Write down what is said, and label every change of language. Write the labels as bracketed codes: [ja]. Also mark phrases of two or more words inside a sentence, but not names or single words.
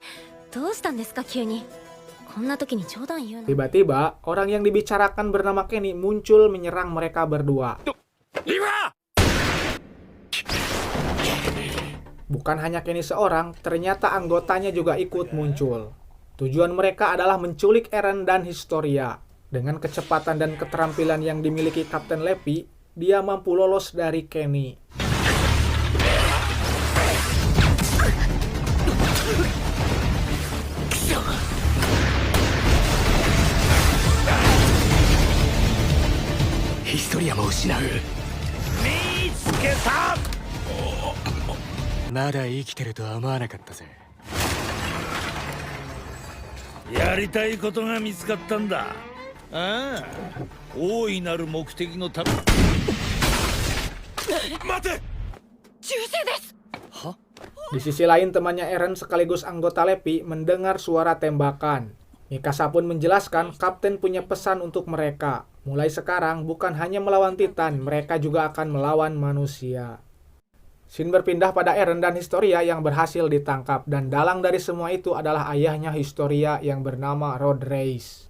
[id] Tiba-tiba, orang yang dibicarakan bernama Kenny muncul menyerang mereka berdua. Bukan hanya Kenny seorang, ternyata anggotanya juga ikut muncul. Tujuan mereka adalah menculik Eren dan Historia. Dengan kecepatan dan keterampilan yang dimiliki Kapten Leppy, dia mampu lolos dari Kenny. [ja] Historia も失う。見つけた。まだ生きてるとは思わなかったぜ。やりたいことが見つかったんだ。ああ、大いなる目的のため。待て。銃声です。 [id] Di sisi lain, temannya Eren sekaligus anggota Leppy mendengar suara tembakan. Mikasa pun menjelaskan Kapten punya pesan untuk mereka. Mulai sekarang, bukan hanya melawan Titan, mereka juga akan melawan manusia. Scene berpindah pada Eren dan Historia yang berhasil ditangkap, dan dalang dari semua itu adalah ayahnya Historia yang bernama Road Race.